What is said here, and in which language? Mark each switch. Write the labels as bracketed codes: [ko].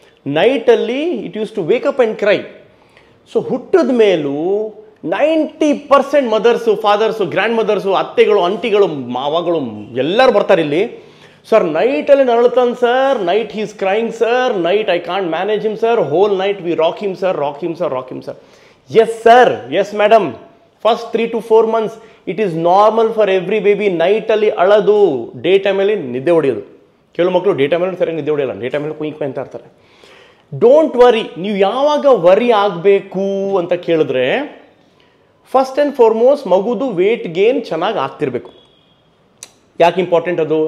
[kn] ನೈಟಲ್ಲಿ [en] It use to wake up and cry. [kn] So ಹುಟ್ಟಿದ ಮೇಲೂ 90% mothers, fathers, grand mothers, ಅತ್ತೆಗಳು, ಅಂಟಿಗಳು, ಮಾವಗಳು ಎಲ್ಲರೂ ಬರ್ತಾರೆ ಇಲ್ಲಿ. [en] sir [kn] ನೈಟಲ್ಲಿ ನರಳ್ತಾನೆ [en] Sir, night he's crying sir, night I can't manage him sir, whole night we rock him sir, rock him sir, rock him sir. Yes sir, yes madam. First 3 to 4 months it is normal for every baby. [kn] Night ಅಲ್ಲಿ ಅಳದು, day ಟೈಮಲ್ಲಿ ನಿದ್ದೆ ಹೊಡೆಯೋದು. ಕೆಲವು ಮಕ್ಕಳು day ಟೈಮಲ್ಲಿ ಸರಿಯಾಗಿ ನಿದ್ದೆ ಹೊಡೆಯಲ್ಲ, ಡೇ ಟೈಮಲ್ಲಿ ಕುಯ್ಕ್ ಅಂತ ಇರ್ತಾರೆ. [en] Don't worry. [kn] ನೀವು ಯಾವಾಗ ವರಿ ಆಗಬೇಕು ಅಂತ ಕೇಳಿದ್ರೆ, first and foremost ಮಗುದು weight gain ಚೆನ್ನಾಗಿ ಆಗ್ತಿರ್ಬೇಕು. ಯಾಕೆ ಇಂಪಾರ್ಟೆಂಟ್ ಅದು?